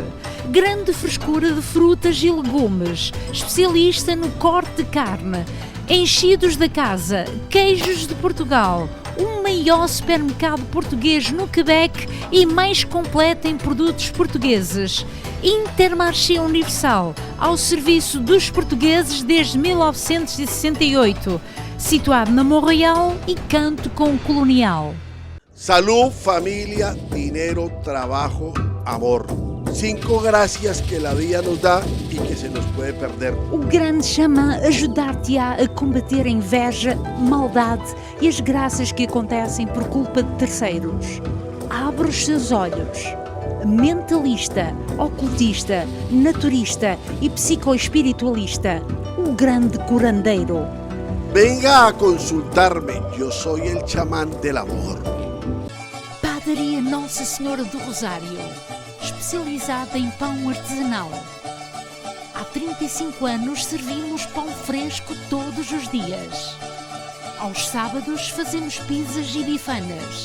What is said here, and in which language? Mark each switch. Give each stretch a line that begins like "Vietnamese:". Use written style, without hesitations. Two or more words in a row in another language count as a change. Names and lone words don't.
Portuguese: Grande frescura de frutas e legumes, especialista no corte de carne, enchidos da casa, queijos de Portugal, o maior supermercado português no Quebec e mais completo em produtos portugueses. Intermarché Universal, ao serviço dos portugueses desde 1968, situado na Montreal e Canto com Colonial.
Spanish: Salud, familia, dinero, trabajo, amor. 5 gracias que la vida nos dá e que se nos puede perder.
Portuguese: O grande xamã ajudar-te-á a combater a inveja, maldade e as graças que acontecem por culpa de terceiros. Abre os seus olhos. Mentalista, ocultista, naturista e psicoespiritualista. O grande curandeiro.
Spanish: Venga a consultarme, yo soy el chamán del amor.
Portuguese: Padaria Nossa Senhora do Rosário, especializada em pão artesanal. Há 35 anos servimos pão fresco todos os dias. Aos sábados fazemos pizzas e bifanas.